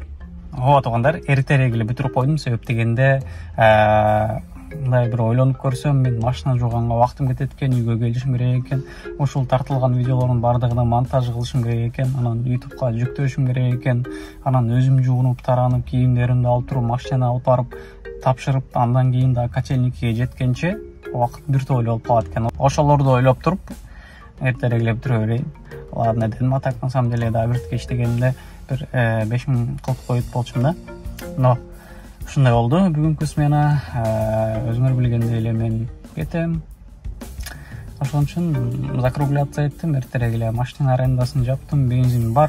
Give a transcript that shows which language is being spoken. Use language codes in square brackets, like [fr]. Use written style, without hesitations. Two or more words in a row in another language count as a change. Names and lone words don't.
[ky] Ооба туугандар, эртерээк эле бүтүрүп койдум, себеп дегенде мындай бир ойлонуп көрсөм, мен машина жууганга убактым кетет экен, үйгө келишим керек экен, ушул тартылган видеолордун бардыгына монтаж кылышым керек экен, анан YouTubeга жүктөшүм керек экен, анан өзүм жуунуп, таранып, кийимдеримди алып туруп, машинаны алып барып тапшырып, андан кийин да котельникке жеткенче убакыт бир тойлы болуп калат экен. Ошолорду ойлоп туруп, эртерээк эле бүтүрө берейин. Ладно дедим, [ru] а так на самом деле [ky] да биртке иштегенде бир 5000 кылып коюп болчумун да. Но ушундай болду бүгүнкү смена. Өзүңөр билгендей эле мен кетем. Ошон үчүн закругляться эттим, эртерээк эле машина арендасын жаптым, бензин бар.